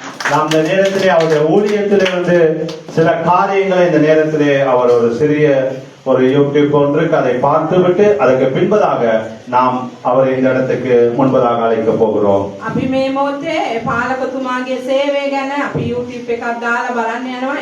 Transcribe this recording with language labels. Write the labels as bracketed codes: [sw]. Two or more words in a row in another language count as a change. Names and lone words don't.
[ta] நாம் இந்த நேரத்திலே அவருடைய ஊழியத்திலிருந்து சில காரியங்களை இந்த நேரத்திலே அவர் ஒரு சிறிய ஒரு யூடியூப் ஒன்றுக்கு அதை பார்த்துவிட்டு அதற்கு பின்பதாக நாம் அவரை இந்த இடத்துக்கு முன்பதாக அழைக்க போகிறோம். [si] අපි මේ මොහොතේ පාලකතුමාගේ සේවය ගැන අපි YouTube එකක් දාලා බලන්න යනවා.